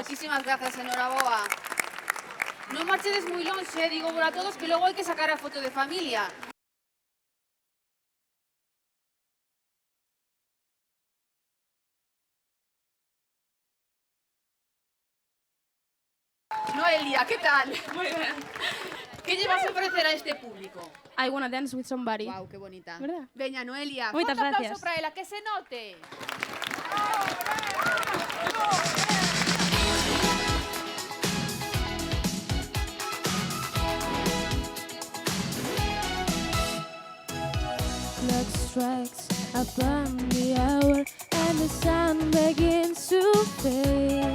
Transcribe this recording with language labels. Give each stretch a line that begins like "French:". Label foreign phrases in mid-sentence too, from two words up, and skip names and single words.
Galician: Moitísimas gracias, Noraboa. Non marchedes moi lonxe, digo por a todos que logo hai que sacar a foto de familia. Noelia, que tal? Moi ben. Que lle vas a ofrecer a este público?
English: I wanna dance with somebody.
Galician: Wow, que bonita.
Spanish: ¿Verdad?
Galician: Veña, Noelia, Moitas forte aplauso gracias. para ela, que se note.
English: Clock strikes upon the hour and the sun begins to fade.